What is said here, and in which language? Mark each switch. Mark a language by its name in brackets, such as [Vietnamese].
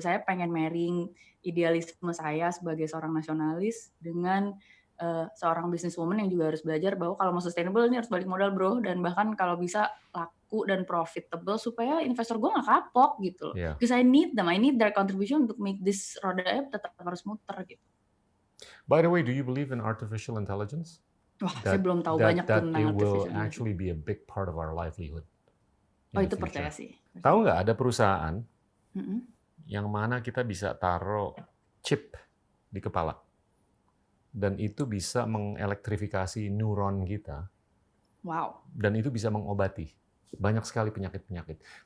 [Indonesian] Saya pengen marrying idealisme saya sebagai seorang nasionalis dengan seorang businesswoman yang juga harus belajar bahwa kalau mau sustainable ini harus balik modal bro, dan bahkan kalau bisa laku dan profitable supaya investor gue nggak kapok gitu loh. [English] Because I need them, I need their contribution [Indonesian] untuk [English] make this [Indonesian] roda tetap harus muter gitu. [English] By the way, do you believe in artificial intelligence? [Indonesian] Wah, saya belum tahu banyak tentang [English] artificial intelligence. That it will artificial actually be a big part of our livelihood. [Indonesian] Oh itu percaya sih. Tahu nggak ada perusahaan yang mana kita bisa taruh chip di kepala? Dan itu bisa mengelektrifikasi neuron kita. Wow. Dan itu bisa mengobati banyak sekali penyakit-penyakit.